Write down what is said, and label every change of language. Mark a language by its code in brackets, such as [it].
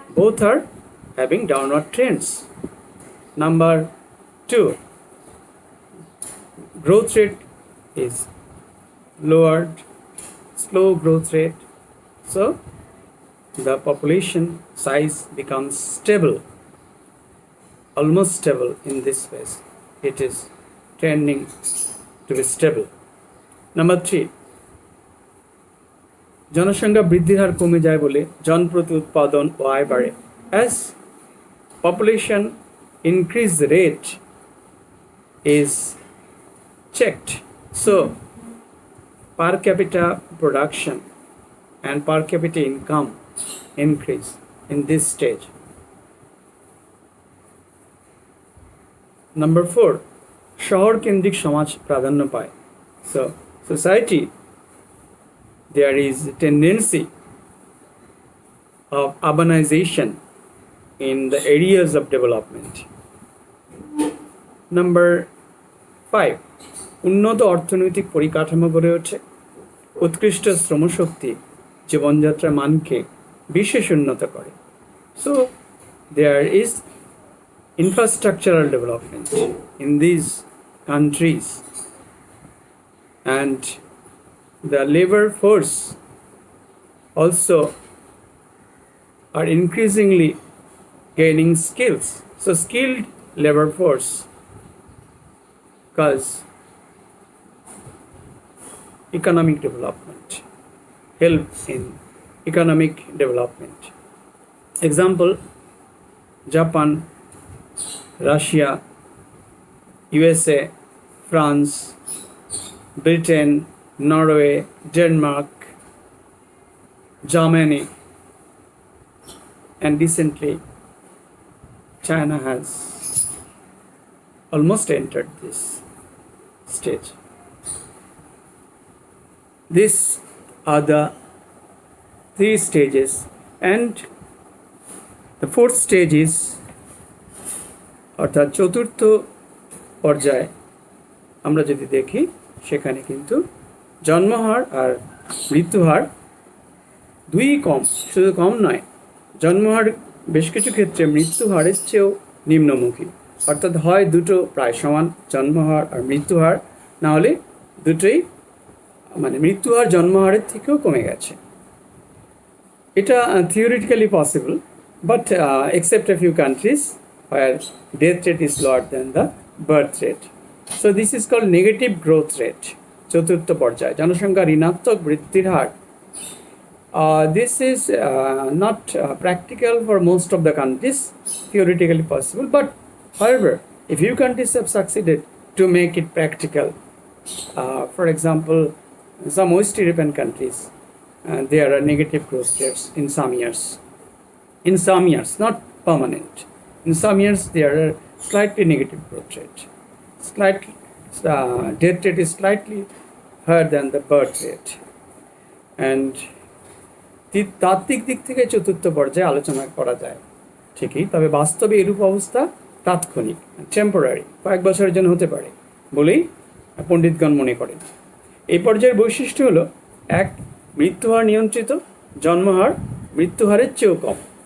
[en] Both are having downward trends. Number two, growth rate is lowered, slow growth rate. So the population size becomes stable, almost stable in this phase. It is trending to be stable. Number three, [bn] জনসংখ্যা বৃদ্ধির হার কমে যায় বলে জনপ্রতি উৎপাদন ও আয় বাড়ে। [en] As population increase rate is checked, so per capita production and per capita income increase in this stage. Number four, [bn] শহর কেন্দ্রিক সমাজ প্রাধান্য পায়। [en] So society, there is a tendency of urbanization in the areas of development. Number five, [bn] উন্নত অর্থনৈতিক পরিকাঠামো গড়ে ওঠে। উৎকৃষ্ট শ্রমশক্তি জীবনযাত্রার মানকে বিশেষ উন্নত করে। [en] So there is infrastructural development in these countries, and the labor force also are increasingly gaining skills. So skilled labor force cause economic development, help in economic development. Example: Japan, Russia, USA, France, Britain, Norway, Denmark, Germany, and recently China has almost entered this stage. These are the three stages, and the fourth stage is [bn] অর্থাৎ চতুর্থ পর্যায়ে আমরা যদি দেখি সেখানে কিন্তু জন্মহার আর মৃত্যুহার দুই কম, শুধু কম নয়, জন্মহার বেশ কিছু ক্ষেত্রে মৃত্যুহারের চেয়েও নিম্নমুখী। অর্থাৎ হয় দুটো প্রায় সমান, জন্মহার আর মৃত্যুহার, না হলে দুটোই মানে মৃত্যুহার জন্মহারের থেকেও কমে গেছে। [en] এটা theoretically possible, but except a few countries where death rate is lower than the birth rate. So this is called negative growth rate. [bn] চতুর্থ পর্যায় জনসংখ্যা ঋণাত্মক বৃদ্ধির হার। [en] This is not practical for most of the countries, theoretically possible, but however, a few countries have succeeded to make it practical. For example, some West European countries, there are negative growth rates in some years. In some years, not permanent. In some years, there are slightly negative growth rate. Slightly, death rate is slightly higher than the birth rate. [bn] And তাত্ত্বিক দিক থেকে চতুর্থ পর্যায়ে আলোচনা করা যায় ঠিকই, তবে বাস্তবে এরূপ অবস্থা তাৎক্ষণিক, টেম্পোরারি, কয়েক বছরের জন্য হতে পারে বলেই পণ্ডিতগণ মনে করেন। এই পর্যায়ের বৈশিষ্ট্য হলো: এক, মৃত্যুহার নিয়ন্ত্রিত, জন্মহার মৃত্যুহারের চেয়েও কম।